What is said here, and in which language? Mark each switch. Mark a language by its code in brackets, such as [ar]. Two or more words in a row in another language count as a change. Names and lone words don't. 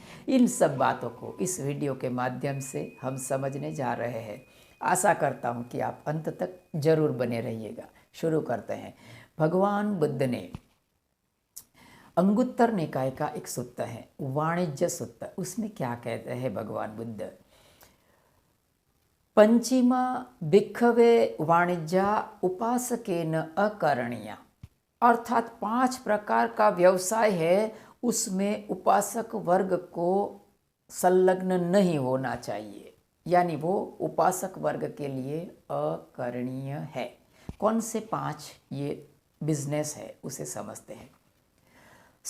[hi] इन सब बातों को इस वीडियो के माध्यम से हम समझने जा रहे हैं। आशा करता हूँ कि आप अंत तक जरूर बने रहिएगा। शुरू करते हैं। भगवान बुद्ध ने अंगुत्तर निकाय का एक सूत्र है, वाणिज्य सूत्र, उसमें क्या कहते हैं भगवान बुद्ध? [pi] पंचमा भिक्खवे वाणिज्या उपासकेन अकरणीया, [hi] अर्थात 5 प्रकार का व्यवसाय है, उसमें उपासक वर्ग को संलग्न नहीं होना चाहिए, यानी वो उपासक वर्ग के लिए अकरणीय है। कौन से 5 ये बिजनेस है उसे समझते हैं।